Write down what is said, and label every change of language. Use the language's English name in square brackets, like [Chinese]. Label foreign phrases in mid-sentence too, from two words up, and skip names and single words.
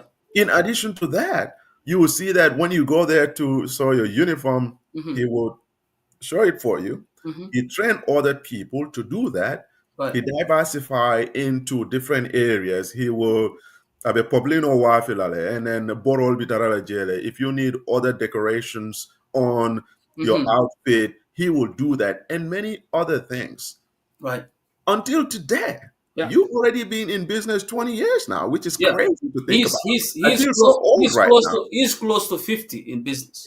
[English] In addition to that, you will see that when you go there to sew your uniform, Hmm. he will show it for you. Hmm. He train other people to do that. Right. He diversify into different areas. He will have a poblino wafilale and then borol bitarala jele. If you need other decorations on your Hmm. outfit, he will do that and many other things. Right. Until today, Yeah. you've already been in business 20 years now, which is Yeah. crazy to think He's about. he's I he's feel so close. old right now. He's close to 50 in business.